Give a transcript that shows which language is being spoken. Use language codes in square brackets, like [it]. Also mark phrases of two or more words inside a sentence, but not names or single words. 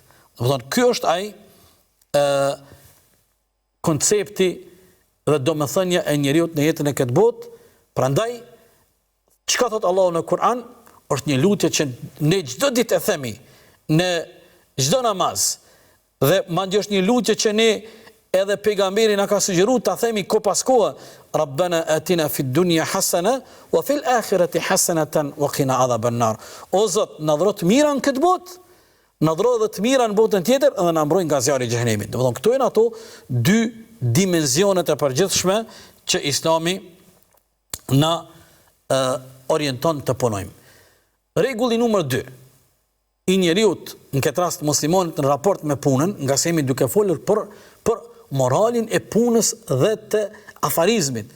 [sq] Ky është ai koncepti dhe domethënia e njeriut në jetën e këtë botë. Prandaj, çka thot Allahu në Kur'an, është një lutje që ne çdo ditë e themi në çdo namaz. Dhe madje është një lutje që ne edhe pejgamberi na ka sugjeruar ta themi ko pas kohe, [ar] ربنا آتنا في الدنيا حسنة وفي الآخرة حسنة وقنا عذاب النار. [sq] O Zot, na dhuro të mira në këtë botë, na dhuro edhe të mira në botën tjetër dhe na mbroj nga zjarri i xhenemit. Domethënë këto janë ato dy dimensionet e përgjithshme që Islami na orienton të punojmë. Rregulli numër 2 i njeriut, në këtë rast muslimonit në raport me punën, nga se jemi duke folur për moralin e punës dhe të afarizmit.